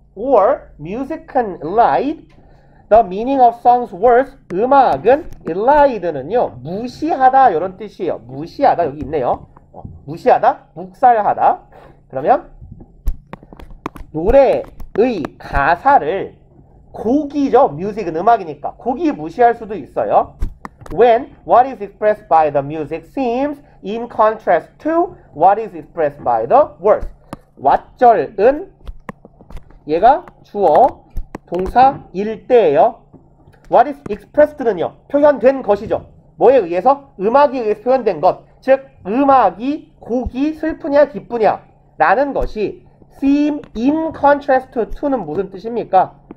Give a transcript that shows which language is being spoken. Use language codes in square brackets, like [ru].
[en] or music can elide the meaning of songs words. [ko] 음악은 elide는요 무시하다 이런 뜻이에요. 무시하다 여기 있네요. 무시하다, 묵살하다. 그러면 노래의 가사를, 곡이죠. music은 음악이니까 곡이 무시할 수도 있어요. [en] When what is expressed by the music seems in contrast to what is expressed by the words. [ko] 왓절은 얘가 주어, 동사, 일대예요. [en] What is expressed [ko] 는요 표현된 것이죠. 뭐에 의해서? 음악에 의해서 표현된 것. 즉 음악이, 곡이 슬프냐 기쁘냐 라는 것이 [en] seem in contrast to [ko] 는 무슨 뜻입니까?